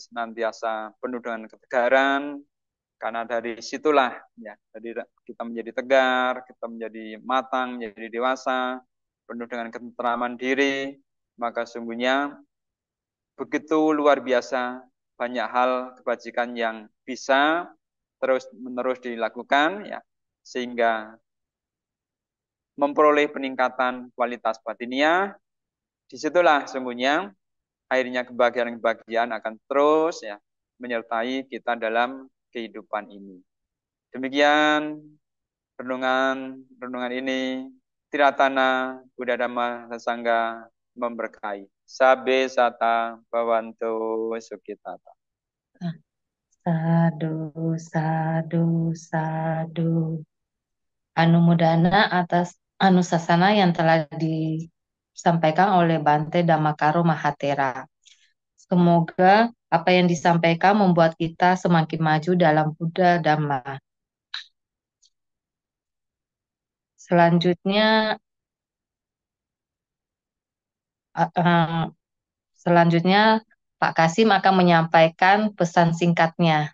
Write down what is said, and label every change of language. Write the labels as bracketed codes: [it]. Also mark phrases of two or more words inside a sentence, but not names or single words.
[id] senantiasa penuh dengan ketegaran, karena dari situlah ya, jadi kita menjadi tegar, kita menjadi matang, menjadi dewasa, penuh dengan ketenteraman diri, maka sungguhnya begitu luar biasa banyak hal kebajikan yang bisa terus-menerus dilakukan ya, sehingga memperoleh peningkatan kualitas batiniah. Disitulah sungguhnya akhirnya kebahagiaan-kebahagiaan akan terus ya menyertai kita dalam kehidupan ini. Demikian renungan ini. Tiratana Buddha Dhamma Sangha memberkahi. [pi] Sabe sata bawantu sukitata. Sadu, sadu, sadu. [id] Anumodana atas anusasana yang telah disampaikan oleh Bante Dhammakaro Mahatera. Semoga apa yang disampaikan membuat kita semakin maju dalam Buddha Dhamma. Selanjutnya, uh, uh, selanjutnya Pak Kasim akan menyampaikan pesan singkatnya.